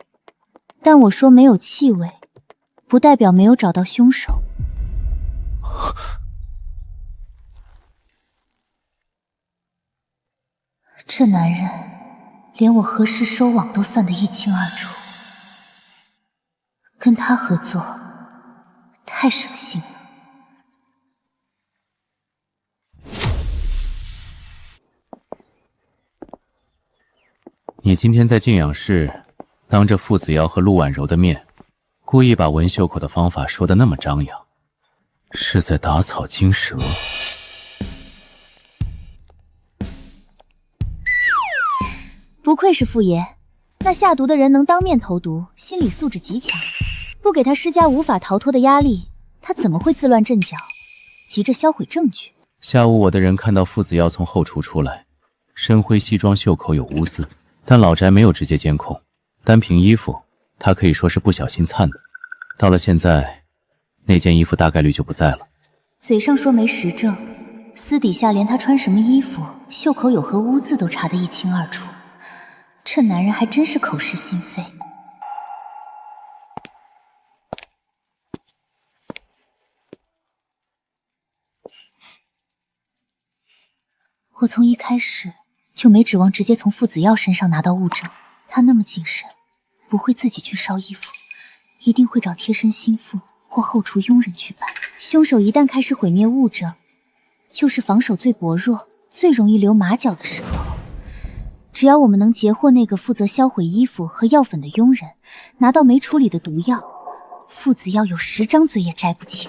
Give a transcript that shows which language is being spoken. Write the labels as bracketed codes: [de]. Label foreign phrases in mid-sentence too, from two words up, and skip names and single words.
[zh] 但我說沒有氣味，不代表沒有找到兇手。這男人連我何時收網都算得一清二楚，跟他合作太省心了。你今天在静养室当着傅子瑶和陆婉柔的面，故意把文袖口的方法说得那么张揚，是在打草驚蛇。不愧是傅爺，那下毒的人能当面投毒，心理素質極強，不給他施加無法逃脫的壓力，他怎麼會自亂陣腳，急着銷毀證據？下午我的人看到傅子耀從後廚出來，深灰西裝，袖口有污渍，但老宅沒有直接監控，單憑衣服，他可以說是不小心粲的。到了現在，那件衣服大概率就不在了。嘴上說沒實證，私底下連他穿什麼衣服、袖口有何污漬都查得一清二楚。這男人還真是口是心非。我從一開始就沒指望直接從傅子耀身上拿到物證，他那麼謹慎，不會自己去燒衣服，一定會找貼身心腹或後廚傭人去辦。兇手一旦開始毀滅物證，就是防守最薄弱、最容易留馬腳的時候。只要我們能截獲那個負責銷毀衣服和藥粉的傭人，拿到沒處理的毒藥，傅子耀有10張嘴也摘不清。